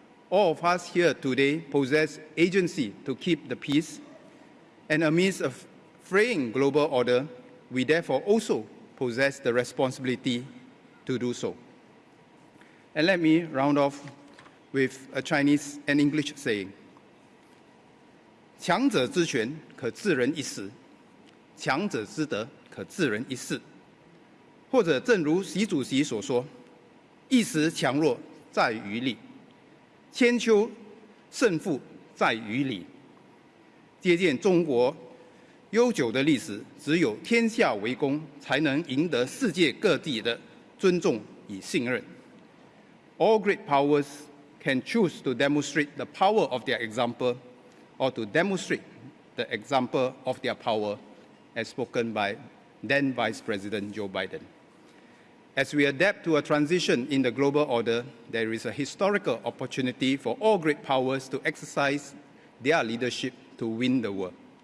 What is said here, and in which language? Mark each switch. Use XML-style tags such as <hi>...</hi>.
<en>All of us here today possess agency to keep the peace, and amidst a fraying global order, we therefore also possess the responsibility to do so. And let me round off with a Chinese and English saying.</en> <zh>强者之权可治人一时，强者之德可治人一世。或者正如习主席所说，一时强弱在于力，千秋胜负在于理。借鉴中国悠久的历史，只有天下为公，才能赢得世界各地的尊重与信任。</zh> <en>All great powers can choose to demonstrate the power of their example, or to demonstrate the example of their power, as spoken by then Vice President Joe Biden. As we adapt to a transition in the global order, there is a historical opportunity for all great powers to exercise their leadership to win the world.</en>